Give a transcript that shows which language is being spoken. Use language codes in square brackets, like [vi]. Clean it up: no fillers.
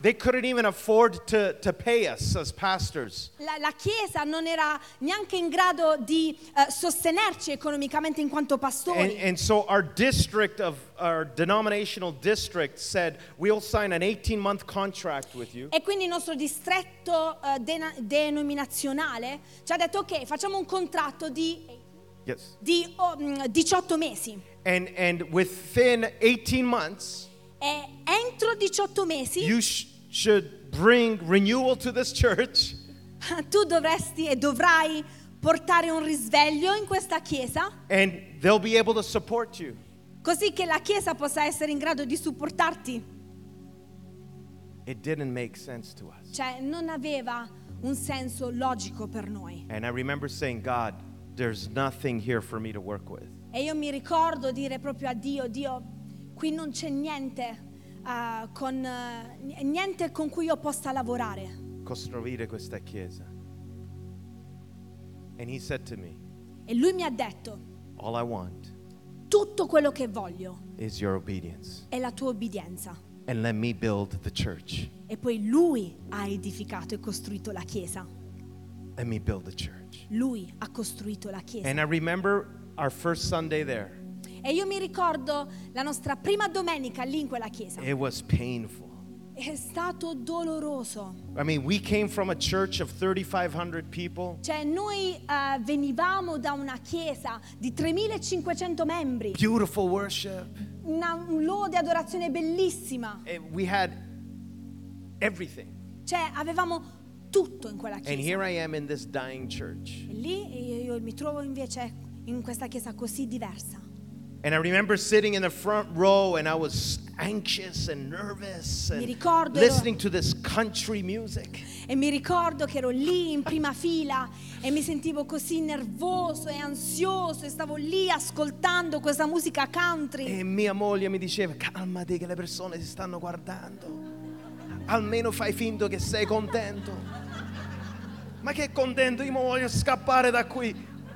[en] They couldn't even afford to pay us as pastors. [it] La chiesa non era neanche in grado di sostenerci economicamente in quanto pastori. [en] And so our district of our denominational district said we'll sign an 18-month contract with you. [it] E quindi il nostro distretto denominazionale ci ha detto ok, facciamo un contratto di 18 mesi. [en] And within 18 months. [it] E entro 18 mesi [en] you should bring renewal to this church. [it] Tu dovresti e dovrai portare un risveglio in questa chiesa. [en] And they'll be able to support you. [it] Così che la chiesa possa essere in grado di supportarti. [en] It didn't make sense to us. [it] Cioè non aveva un senso logico per noi. [en] And I remember saying, God, there's nothing here for me to work with. [it] E io mi ricordo dire proprio a Dio, Dio, qui non c'è niente niente con cui io possa lavorare. Costruire questa chiesa. [en] And he said to me, [it] e lui mi ha detto, [en] all I want, [it] tutto quello che voglio, [en] is your obedience. [it] È la tua obbedienza. [en] And let me build the church. [it] E poi lui ha edificato e costruito la chiesa. [en] Let me build the church. [it] Lui ha costruito la chiesa. [en] And I remember our first Sunday there. [it] E io mi ricordo la nostra prima domenica lì in quella chiesa. [en] It was painful. [it] È stato doloroso. [en] I mean, we came from a church of 3,500 people. [it] Cioè, noi venivamo da una chiesa di 3,500 membri. [en] Beautiful worship. [it] Un lode e adorazione bellissima. [en] And we had everything. [it] Cioè, avevamo tutto in quella chiesa. [en] And here I am in this dying church. [it] E lì io mi trovo invece in questa chiesa così diversa. [en] And I remember sitting in the front row and I was anxious and nervous and [it] mi ricordo, [en] listening to this country music. [it] E mi ricordo che ero lì in prima fila e mi sentivo così nervoso e ansioso e stavo lì ascoltando questa musica country. E mia moglie mi diceva, calmati che le persone si stanno guardando. Almeno fai finto che sei contento. Ma che contento, io voglio scappare da qui.